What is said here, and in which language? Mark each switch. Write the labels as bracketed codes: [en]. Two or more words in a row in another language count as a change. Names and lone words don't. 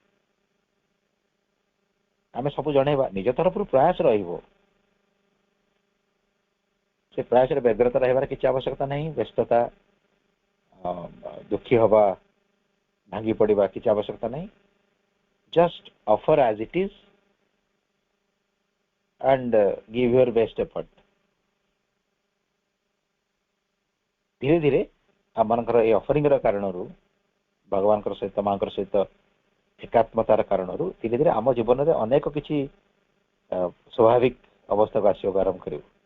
[or] ଆମେ ସବୁ ଜଣେଇବା, ନିଜ ତରଫରୁ ପ୍ରୟାସ ରହିବ, ସେ ପ୍ରୟାସରେ ବ୍ୟଗ୍ରତା ରହିବାର କିଛି ଆବଶ୍ୟକତା ନାହିଁ। ବ୍ୟସ୍ତତା, ଦୁଃଖୀ ହବା, ଭାଙ୍ଗି ପଡିବା କିଛି ଆବଶ୍ୟକତା ନାହିଁ। [en] just offer as it is and give your best effort. [or] ଧୀରେ ଧୀରେ ଆମମାନଙ୍କର এই ଅଫରିଂର କାରଣରୁ, ଭଗବାନଙ୍କର ସହିତ ମାଙ୍କର ସହିତ ଏକାତ୍ମତାର କାରଣରୁ ଧୀରେ ଧୀରେ ଆମ ଜୀବନରେ ଅନେକ କିଛି ସ୍ୱାଭାବିକ ଅବସ୍ଥାକୁ ଆସିବାକୁ ଆରମ୍ଭ କରିବ।